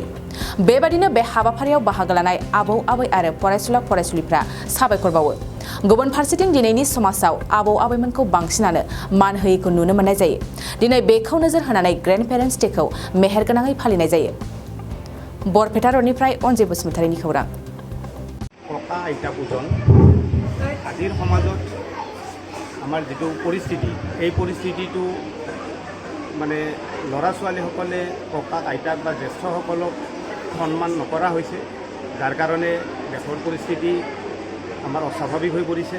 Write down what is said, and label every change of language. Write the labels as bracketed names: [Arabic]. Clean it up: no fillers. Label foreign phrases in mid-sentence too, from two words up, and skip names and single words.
[Bodo] बेबादिनो बे हाबाफारियाव बाहागो लानाय आबौ आबै आरो फरायसुला फरायसुलिफ्रा साबायखर बावो। गुबुन फारसेथिं दिनैनि समाजाव आबौ आबैमोनखौ बांसिनानो मान होयैखौ नुनो मोननाय जायो। दिनै बेखौ नोजोर होनानै ग्रेन्ड पेरेन्ट्स डेखौ मेहेरगोनाङै फालिनाय जायो। बरपेटा रडनिफ्राय अनजय बसुमतारीनि खौरां। [Assamese] ককা আইতা পূজন আজিৰ সমাজত আমাৰ যিটো পৰিস্থিতি এই পৰিস্থিতিটো মানে ল'ৰা ছোৱালীসকলে ককাক আইতাক বা জ্যেষ্ঠসকলক সন্মান নকৰা হৈছে, যাৰ কাৰণে দেশৰ পৰিস্থিতি আমাৰ অস্বাভাৱিক হৈ পৰিছে।